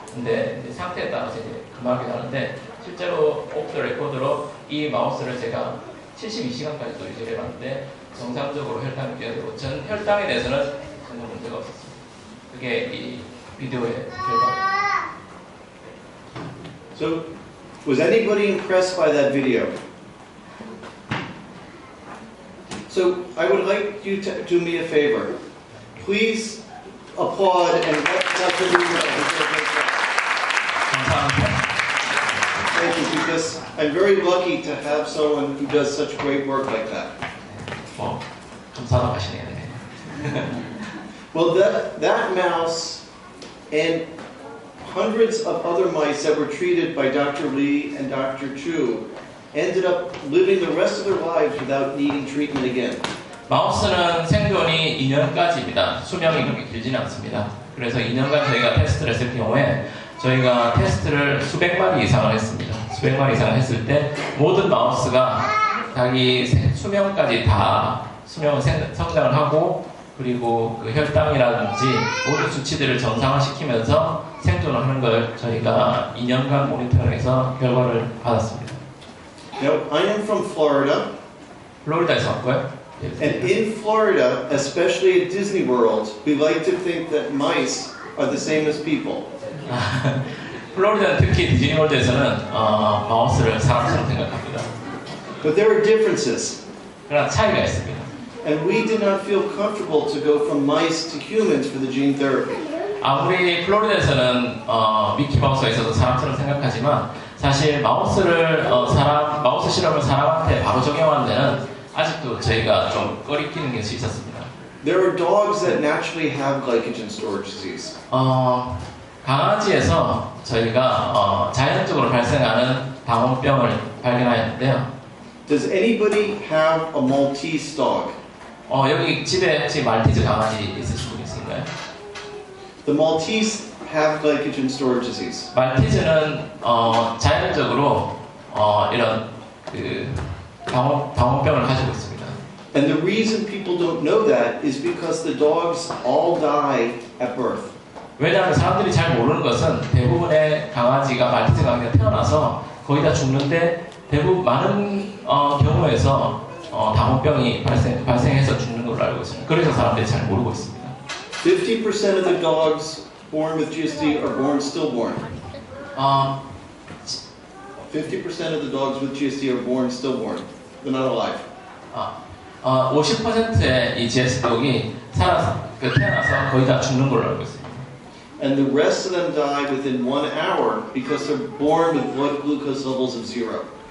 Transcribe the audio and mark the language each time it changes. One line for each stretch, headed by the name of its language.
Korean: 근데 이제 상태에 따라서 이제 그만하게 하는데 실제로 오프 더 레코드로 이 마우스를 제가 72시간까지도 유지를 해봤는데 정상적으로 혈당이 유지되고 전 혈당에 대해서는 전혀 문제가 없었습니다. 그게 이 비디오의 결과입니다.
English: So, was anybody impressed by that video? So, I would like you to do me a favor. Please applaud and let Dr. Lee know. Thank you, because I'm very lucky to have someone who does such great work like that.
Korean: 감사하다고 하시네요.
English: Well, that mouse and hundreds of other mice that were treated by Dr. Lee and Dr. Chu ended up living the rest of their lives without needing treatment again.
Korean: 마우스는 생존이 2년까지입니다. 수명이 그렇게 길지는 않습니다. 그래서 2년간 저희가 테스트를 했을 경우에 저희가 테스트를 수백 마리 이상을 했습니다. 수백 마리 이상을 했을 때 모든 마우스가 자기 수명까지 다 수명을 성장을 하고 그리고 그 혈당이라든지 모든 수치들을 정상화시키면서 생존을 하는 걸 저희가 2년간 모니터링 해서 결과를 받았습니다.
English: Now, I am from Florida,
Korean: 플로리다에서 왔고요.
English: and in Florida, especially at Disney World, we like to think that mice are the same as people.
Korean: 플로리다는 특히 디즈니월드에서는 마우스를 사람처럼 생각합니다.
English: But there are differences.
Korean: 그러나 차이가 있습니다.
English: And we did not feel comfortable to go from mice to humans for the gene therapy.
Korean: 아무리 플로리다에서는 미키마우스가 있어서 사람처럼 생각하지만 사실 마우스 실험을 사람한테 바로 적용하는 데는 아직도 저희가 좀 꺼리끼는 것이 있었습니다.
English: There are dogs that naturally have glycogen storage disease.
Korean: 강아지에서 저희가 자연적으로 발생하는 방언병을 발견하였는데요.
English: Does anybody have a Maltese dog?
Korean: 여기 집에 혹시 말티즈 강아지 있으신 분 있을까요?
English: The Maltese have glycogen storage disease.
Korean: 말티즈는 자연적으로 이런 그 방언병을 가지고 있습니다.
English: And the reason people don't know that is because the dogs all die at birth.
Korean: 왜냐하면 사람들이 잘 모르는 것은 대부분의 강아지가 말티즈 강아지가 태어나서 거의 다 죽는데 대부분 많은 경우에서 당뇨병이 발생해서 죽는 걸로 알고 있습니다. 그래서 사람들이 잘 모르고 있습니다.
English: 50% of the dogs born with GSD are born stillborn. 50% of the dogs with GSD are born stillborn. They're not alive.
Korean: 50%의 이 GSDog이 태어나서 거의 다 죽는 걸로 알고 있습니다.
English: And the rest of them die within 1 hour because they're born with blood glucose levels of 0.